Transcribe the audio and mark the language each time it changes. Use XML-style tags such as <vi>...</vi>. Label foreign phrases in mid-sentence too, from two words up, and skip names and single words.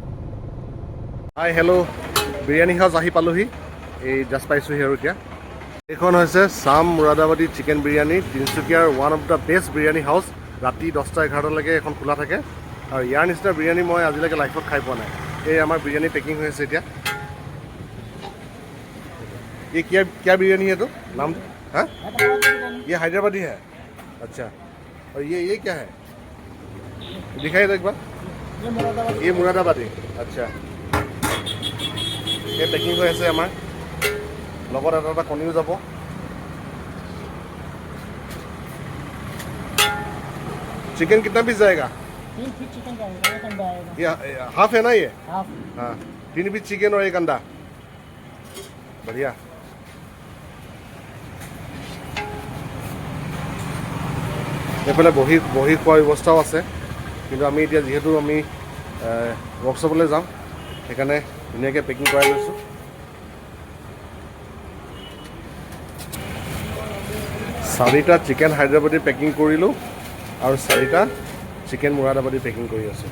<en>hi hello',</en> <as>বিৰিয়ানী হাউচ আহি পালোহি, এই জাষ্ট পাইছোঁহি আৰু এতিয়া। এইখন হৈছে চাম মুৰাদাবাদী চিকেন বিৰিয়ানী, তিনিচুকীয়াৰ</as> <en>one of the best biryani house.</en> <as>ৰাতি 10টা-11টালৈকে এখন খোলা থাকে, আৰু ইয়াৰ নিচিনা বিৰিয়ানী মই আজিলৈকে লাইফত খাই পোৱা নাই। এই আমাৰ বিৰিয়ানী পেকিং হৈ আছে এতিয়া।</as> <hi>ये क्या बिरयानी है तो नाम? हाँ, ये हैदराबादी है। अच्छा, और ये क्या है, दिखाइए तो एक बार। ये मुरादाबादी। अच्छा, ये पेकिंग</hi> <as>হৈ আছে আমাৰ, লগত এটা কণীও যাব।</as> <hi>चिकन कितना पीस जाएगा? 3 पीस चिकन जाएगा, 1 अंडा आएगा। ये हाफ है ना ये? हाफ। हाँ, 3 पीस चिकन और 1 अंडा। बढ़िया।</hi> <as>এইফালে বহি খোৱাৰ ব্যৱস্থাও আছে, কিন্তু আমি এতিয়া যিহেতু আমি ৱৰ্কশ্বপলৈ যাম, সেইকাৰণে ধুনীয়াকৈ পেকিং কৰাই লৈছোঁ। চাৰিটা চিকেন হায়দৰাবাদী পেকিং কৰিলোঁ, আৰু 4টা চিকেন মুৰাদাবাদী পেকিং কৰি আছোঁ।</as>